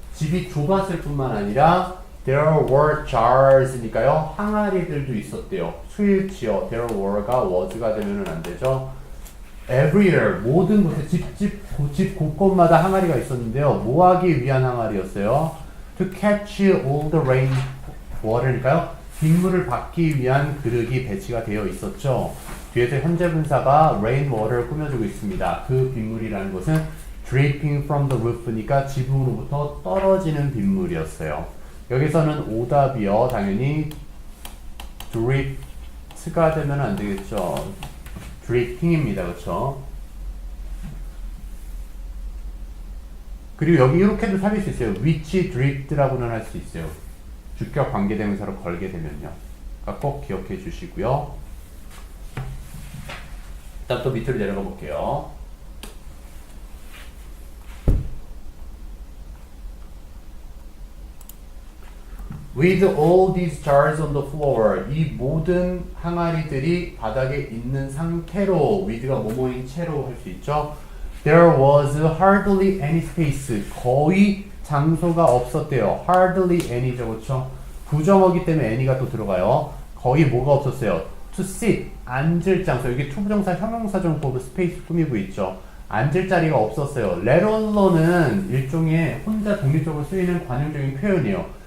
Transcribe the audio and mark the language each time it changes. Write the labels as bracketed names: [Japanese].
[Korean] 집이 좁았을 뿐만 아니라 [English] there were jars [Korean] 니까요. 항아리들도 있었대요. 수일치어 there were가 was가 되면은 안 되죠. everywhere 모든 곳에 집 곳곳마다 항아리가 있었는데요. 뭐 하기 위한 항아리였어요? [English] To catch all the rain water니까요. [Korean] 빗물을 받기 위한 그릇이 배치가 되어 있었죠. 뒤에서 현재 분사가 rain water를 꾸며주고 있습니다. 그 빗물이라는 것은 [English] dripping from the roof [Korean] 니까 지붕으로부터 떨어지는 빗물이었어요. 여기서는 오답이요. 당연히 drip가 되면 안 되겠죠. dripping입니다. 그렇죠? 그리고 여기 이렇게도 살릴 수 있어요. [English] which dripped [Korean] 라고는 할 수 있어요. 주격 관계대명사로 걸게 되면요. 그러니까 꼭 기억해 주시고요. 일단 또 밑으로 내려가 볼게요. [English] With all these jars on the floor, [Korean] 이 모든 항아리들이 바닥에 있는 상태로, with가 뭐뭐인 채로 할 수 있죠. [English] There was hardly any space. [Korean] 거의 장소가 없었대요. Hardly any죠, 그렇죠? 부정어기 때문에 any가 또 들어가요. 거의 뭐가 없었어요. [English] To sit, [Korean] 앉을 장소. 여기 투부정사 형용사정법 스페이스 꾸미고 있죠. 앉을 자리가 없었어요. let alone는 일종의 혼자 독립적으로 쓰이는 관용적인 표현이에요.